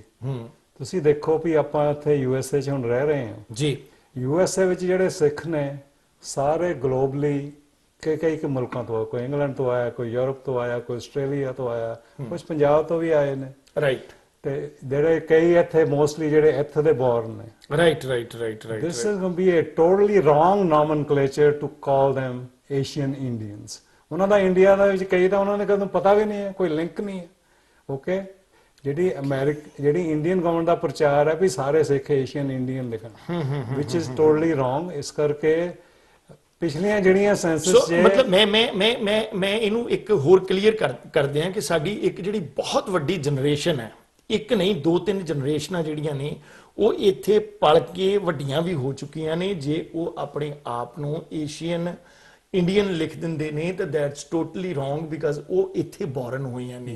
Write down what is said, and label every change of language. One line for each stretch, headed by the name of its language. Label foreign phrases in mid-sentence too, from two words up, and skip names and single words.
Punjabi: ਤੁਸੀਂ ਦੇਖੋ ਵੀ ਆਪਾਂ ਇੱਥੇ USA 'ਚ ਹੁਣ ਰਹਿ ਰਹੇ ਹਾਂ ਜੀ। USA ਵਿੱਚ ਜਿਹੜੇ ਸਿੱਖ ਨੇ ਸਾਰੇ ਗਲੋਬਲੀ ਕਈ ਮੁਲਕਾਂ ਤੋਂ, ਕੋਈ ਇੰਗਲੈਂਡ ਤੋਂ ਆਇਆ, ਕੋਈ ਯੂਰਪ ਤੋਂ ਆਇਆ, ਕੋਈ ਆਸਟ੍ਰੇਲੀਆ ਤੋਂ ਆਇਆ, ਕੁਝ ਪੰਜਾਬ ਤੋਂ ਵੀ ਆਏ ਨੇ, ਰਾਈਟ ਤੇ ਜਿਹੜੇ ਕਈ ਇੱਥੇ ਮੋਸਟਲੀ ਜਿਹੜੇ ਇੱਥੇ ਦੇ ਬੋਰਨ ਨੇ। ਰਾਈਟ।
English: This is going to be a totally wrong nomenclature to call them Asian Indians.
Punjabi: ਉਹਨਾਂ ਦਾ ਇੰਡੀਆ ਦੇ ਵਿੱਚ ਕਈ ਤਾਂ ਉਹਨਾਂ ਨੇ ਕਦੋਂ ਪਤਾ ਵੀ ਨਹੀਂ ਹੈ, ਕੋਈ ਲਿੰਕ ਨਹੀਂ ਹੈ। ਓਕੇ, ਜਿਹੜੀ
English: Indian government
Punjabi: ਦਾ ਪ੍ਰਚਾਰ ਹੈ ਵੀ ਸਾਰੇ ਸਿੱਖ
English: Asian Indian
Punjabi: ਲਿਖਣ,
English: which is totally wrong।
Punjabi: ਇਸ ਕਰਕੇ ਪਿਛਲੀਆਂ ਜਿਹੜੀਆਂ ਸੈਂਸਸ ਮਤਲਬ ਮੈਂ ਇਹਨੂੰ ਇੱਕ ਹੋਰ ਕਲੀਅਰ ਕਰਦੇ ਹਾਂ ਕਿ ਸਾਡੀ ਇੱਕ ਜਿਹੜੀ ਬਹੁਤ ਵੱਡੀ ਜਨਰੇਸ਼ਨ ਹੈ, ਇੱਕ ਨਹੀਂ 2-3 ਜਨਰੇਸ਼ਨਾਂ ਜਿਹੜੀਆਂ ਨੇ ਉਹ ਇੱਥੇ ਪਲ ਕੇ ਵੱਡੀਆਂ ਵੀ ਹੋ ਚੁੱਕੀਆਂ ਨੇ। ਜੇ ਉਹ ਆਪਣੇ ਆਪ ਨੂੰ
English: Asian Indian
Punjabi: ਲਿਖ ਦਿੰਦੇ ਨੇ ਤਾਂ
English: that's totally wrong, because
Punjabi: ਉਹ ਇੱਥੇ ਬੋਰਨ ਹੋਈਆਂ ਨੇ।